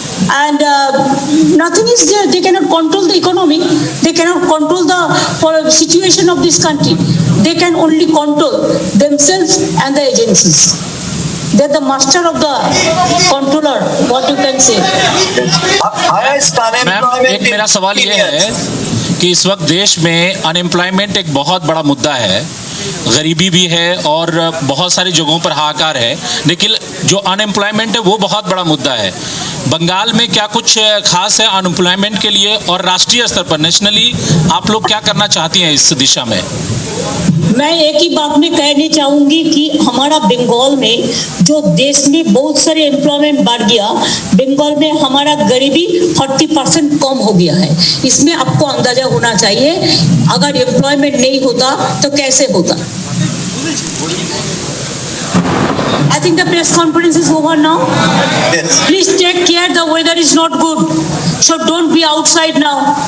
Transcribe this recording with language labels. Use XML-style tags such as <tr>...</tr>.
<en>And nothing is there. They cannot control the economy. They cannot control the situation of this country. They can only control themselves and the agencies. They're the master of the controller, what you can say. Highest</en> <hi>ma'am</hi> <en>unemployment</en> <hi>एक मेरा सवाल ये है कि इस वक्त देश में अनएम्प्लॉयमेंट एक बहुत बड़ा मुद्दा है, गरीबी भी है और बहुत सारी जगहों पर हाहाकार है, लेकिन जो अनएम्प्लॉयमेंट है वो बहुत बड़ा मुद्दा है। बंगाल में क्या कुछ खास है अनएम्प्लॉयमेंट के लिए, और राष्ट्रीय स्तर पर नेशनली आप लोग क्या करना चाहती हैं इस दिशा में? मैं एक ही बात में कहनी चाहूंगी कि हमारा बंगाल में जो देश में बहुत सारे एम्प्लॉयमेंट बढ़ गया, बंगाल में हमारा गरीबी 40% कम हो गया है। इसमें आपको अंदाजा होना चाहिए, अगर एम्प्लॉयमेंट नहीं होता तो कैसे होता।</hi> <en>I think the press conference is over now. Yes. Please take care, the weather is not good, so don't be outside now.</en>